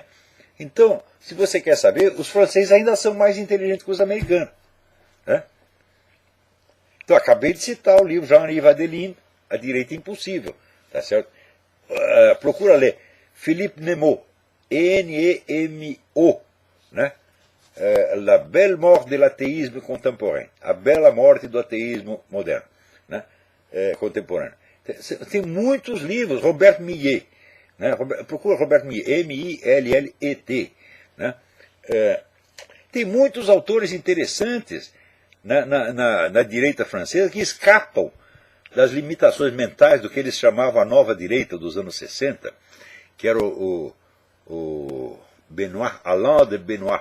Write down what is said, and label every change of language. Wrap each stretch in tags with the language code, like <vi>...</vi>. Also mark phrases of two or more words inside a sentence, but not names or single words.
<pt>Então, se você quer saber, os franceses ainda são mais inteligentes que os americanos. Né? Então, acabei de citar o livro Jean-Yves Adeline, A Direita Impossível. Tá certo? Procura ler. Philippe Nemo, Nemo, né? La belle mort de l'athéisme contemporain. A bela morte do ateísmo moderno. Né? Contemporâneo. Tem muitos livros. Robert Millet. Né? Procura Robert Millet, M-I-L-L-E-T. Né? Tem muitos autores interessantes na direita francesa que escapam das limitações mentais do que eles chamavam a nova direita dos anos 60, que era o Benoit, Alain de Benoit.</pt>